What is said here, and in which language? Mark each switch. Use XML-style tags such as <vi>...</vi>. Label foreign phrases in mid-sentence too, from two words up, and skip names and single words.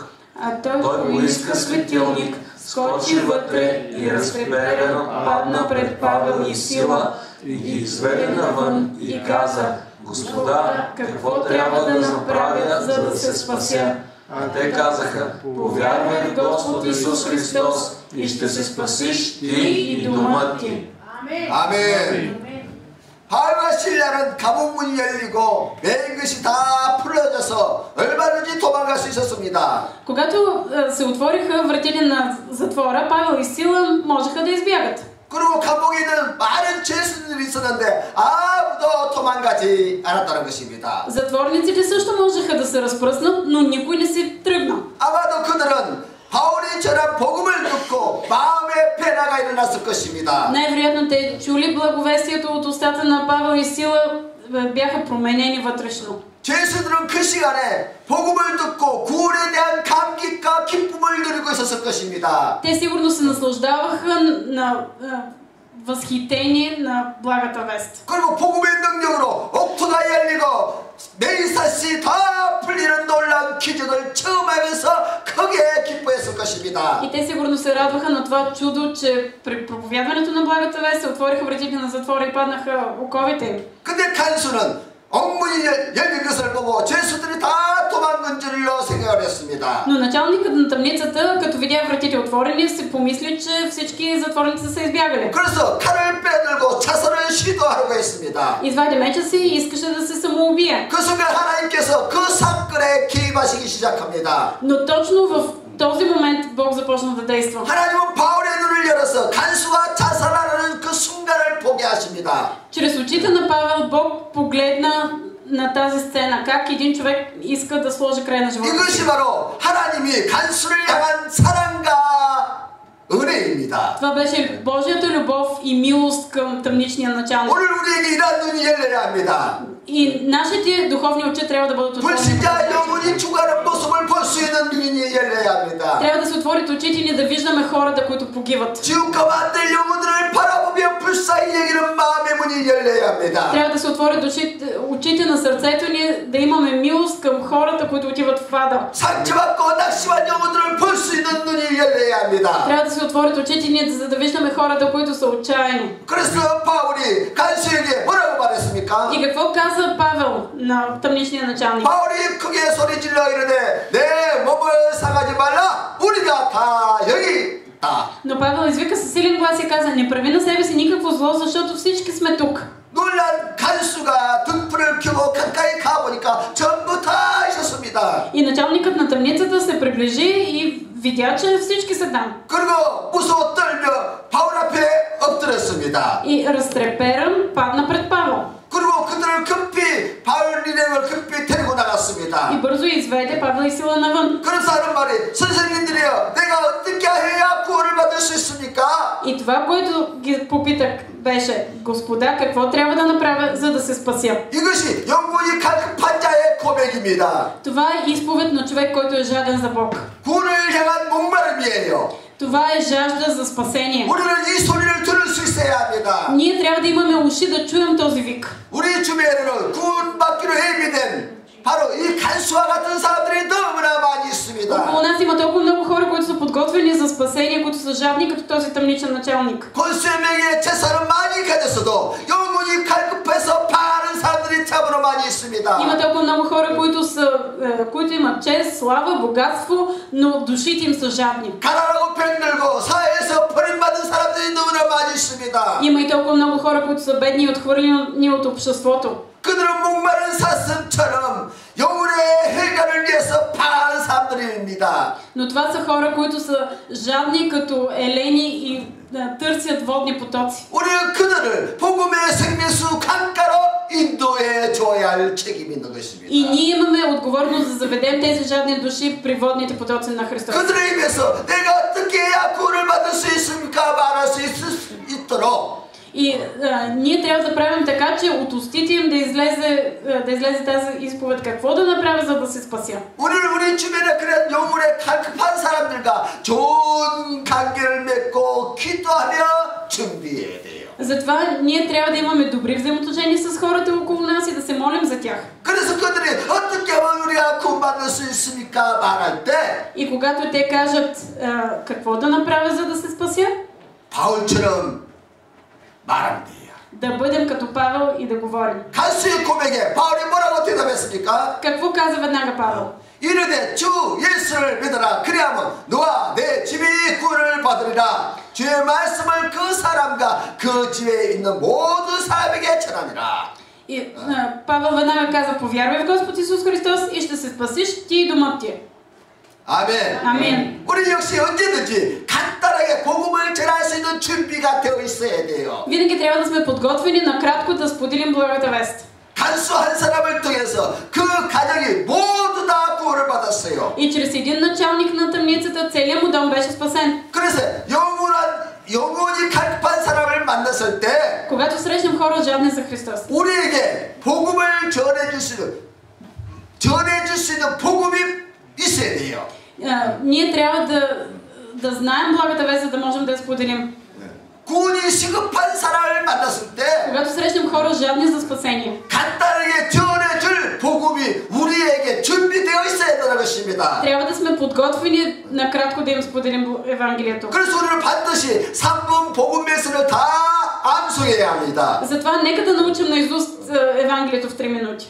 <bg>Той поиска светилник, скочи вътре и разпреперено падна пред Павел и Сила и ги изведе навън и каза: Господа, какво трябва да направя, за да се спася? А те казаха: повярвай в Господ Исус Христос и ще се спасиш ти и домът ти.</bg> <ko>아멘. 바울과 실라는 감옥 문이 열리고 매인 것이 다 풀어져서 얼마든지 도망갈 수 있었습니다.</ko> <bg>Когато се отвориха вратите на затвора, Павел и Сила можеха да избягат.</bg> <ko>그리고 감옥에 있는 많은 죄수들이 있었는데 아무도 도망가지 않았다는 것입니다.</ko> <bg>Затворниците също можеха да се разпръснат, но никой не се тръгна.</bg> <ko>아마도 그들은 바울이 전한 복음을 듣고 마음의 변화가 일어났을 것입니다.</ko> <bg>Най-вероятно те чули благовестието от устата на Павел и Сила, бяха променени вътрешно.</bg> <ko>죄수들은 그 시간에 복음을 듣고 구원에 대한 감격과 기쁨을 누리고 있었을 것입니다.</ko> <bg>Те сигурно се наслаждаваха на възхитение на благата вест.</bg> <ko>그리고 복음의 능력으로 옥토가 열리고 메이사시 다 풀리는 놀라운 기적을 처음 하면서 크게 기뻐했을 것입니다.</ko> <bg>И те сигурно се радваха на това чудо, че при проповядването на благата вест се отвориха вратите на затвора и паднаха оковите им.</bg> <ko>근데 간수는 옥문이 열린 것을 보고 죄수들이 다 도망간 줄로 생각을 했습니다.</ko> <bg>Но началникът на тъмницата, като видя вратите отворени, си помисли, че всички затворници са избягали.</bg> <ko>그래서 칼을 빼들고 자살을 시도하려고 했습니다.</ko> <bg>Извади меча си и искаше да се самоубие.</bg> <ko>그 순간 하나님께서 그 사건에 개입하시기 시작합니다.</ko> <bg>Но точно в този момент Бог започна да действа.</bg> <ko>하나님은 바울의 눈을 열어서 간수가 자살하는 그 순간을 보게 하십니다.</ko> <bg>Чрез очите на Павел Бог погледна на тази сцена, как един човек иска да сложи край на живота.</bg> <ko>이것이 바로 하나님이 간수를 향한 사랑과 은혜입니다.</ko> <bg>Това беше Божията любов и милост към тъмничния началник.</bg> <ko>오늘 우리에게 이러한 눈이 열려야 합니다.</ko> <bg>И нашите духовни очи трябва да бъдат отворени.</bg> <ko>불신자 영혼이 죽어가는 모습을 볼 수 있는 눈이 열려야 합니다.</ko> <bg>Трябва да се отворят очите ни да виждаме хората, които погиват.</bg> <ko>지옥 가면 안 될 영혼들을 바라보며 불쌍히 여기는 마음의 문이 열려야 합니다.</ko> <bg>Трябва да се отворят очите на сърцето ни, да имаме милост към хората, които отиват в ада.</bg> <ko>상처받고 낙심한 영혼들을 볼 수 있는 눈이 열려야 합니다.</ko> <bg>Трябва да се отворят очите ни, за да виждаме хората, които са отчаяни.</bg> <ko>그래서 바울이 간수에게 뭐라고 말했습니까?</ko> <bg>И какво каза Павел на тъмничния началник?</bg> <ko>바울이 크게 소리질러 이르되 내 몸을 상하지 말라. 우리가 다 여기 있다.</ko> <bg>Но Павел извика със силен глас и каза: не прави на себе си никакво зло, защото всички сме тук.</bg> <ko>놀란 간수가 등불을 켜고 가까이 가보니까 전부 다 있었습니다.</ko> <bg>И началникът на тъмницата се приближи и видя, че всички са там.</bg> <ko>그리고 무서워 떨며 바울 앞에 엎드렸습니다.</ko> <bg>И разтреперан падна пред Павел.</bg> <ko>그리고 그들을 급히 바울 일행을 급히 데리고 나갔습니다.</ko> <bg>И бързо изведе Павел и Сила навън.</bg> <ko>그래서 하는 말이 선생님들이여 내가 어떻게 해야 구원을 받을 수 있습니까?</ko> <bg>И това, което ги попитах, беше: Господа, какво трябва да направя, за да се спася?</bg> <ko>이것이 영혼이 갈급한 자의 고백입니다.</ko> <bg>Това е изповед на човек, който е жаден за Бог.</bg> <ko>구원을 향한 목마름이에요.</ko> <bg>Това е жажда за спасение.</bg> <ko>우리는 이 소리를 들을 수 있어야 합니다.</ko> <bg>Ние трябва да имаме уши да чуем този вик.</bg> <ko>우리 주변에는 구원받기로 예비된 바로 이 간수와 같은 사람들이 너무나 많이 있습니다.</ko> <bg>Около нас има толкова много хора, които са подготвени за спасение, които са жадни като този тъмничен началник.</bg> <ko>권수명의 재산은 많이 가졌어도 영혼이 갈급해서 파는 사람들이 참으로 많이 있습니다.</ko> <bg>Има толкова много хора, които имат чест, слава, богатство, но душите им са жадни.</bg> <ko>가난하고 병들고 사회에서 버림받은 사람들이 너무나 많이 있습니다.</ko> <bg>Има и толкова много хора, които са бедни и отхвърлени от обществото.</bg> <ko>그들은 목마른 사슴처럼 영혼의 해결을 위해서 파는 사람들입니다.</ko> <bg>Но това са хора, които са жадни като елени и търсят водни потоци.</bg> <ko>우리는 그들을 복음의 생명수 강가로 인도해 줘야 할 책임이 있는 것입니다.</ko> <bg>И ние имаме отговорност да заведем тези жадни души при водните потоци на Христос.</bg> <ko>그들의 입에서 내가 어떻게 해야 구원을 받을 수 있습니까? 말할 수 있도록.</ko> <bg>И ние трябва да правим така, че от устите им да излезе тази изповед какво да направя, за да се спася.</bg> <ko>우리는 우리 주변에 그런 영혼에 갈급한 사람들과 좋은 관계를 맺고 기도하며 준비해야 돼요.</ko> <bg>Затова ние трябва да имаме добри взаимоотношения с хората около нас и да се молим за тях.</bg> <ko>그래서 그들이 어떻게 하면 우리가 구원받을 수 있습니까? 말할 때</ko> <bg>И когато те кажат какво да направя, за да се спася,</bg> <ko>바울처럼 말하면 돼요.</ko> <bg>да бъдем като Павел и да говорим.</bg> <ko>간수의 고백에 바울이 뭐라고 대답했습니까?</ko> <bg>Какво каза веднага Павел?</bg> <ko>이르되 주 예수를 믿어라. 그리하면 너와 내 집이 구원을 받으리라. 주의 말씀을 그 사람과 그 집에 있는 모든 사람에게 전하니라.</ko> <bg>И Павел веднага каза: повярвай в Господ Исус Христос и ще се спасиш ти и домът ти.</bg> <ko>아멘.</ko> <bg>Амин.</bg> <ko>우리 역시 언제든지 간단하게 복음을 전할 수 있는 준비가 되어 있어야 돼요.</ko> <bg>Винаги трябва да сме подготвени накратко да споделим благата вест.</bg> <ko>간수 한 사람을 통해서 그 가정이 모두 다 구원을 받았어요.</ko> <bg>И чрез един началник на тъмницата целият му дом беше спасен.</bg> <ko>그래서 영혼이 갈급한 사람을 만났을 때</ko> <bg>Когато срещнем хора жадни за Христос,</bg> <ko>우리에게 복음을 전해줄 수 있는 복음이 있어야 돼요.</ko> <bg>ние трябва да знаем благата вест, за да можем да я споделим.</bg> <ko>구원이 시급한 사람을 만났을 때</ko> <bg>Когато срещнем хора жадни за спасение,</bg> <ko>간단하게 전해줄 복음이 우리에게 준비되어 있어야 한다는 것입니다.</ko> <bg>трябва да сме подготвени накратко да им споделим Евангелието.</bg> <ko>그래서 우리는 반드시 3분 복음 메시지를 다 암송해야 합니다.</ko> <bg>Затова нека да научим наизуст Евангелието в 3 минути.</bg>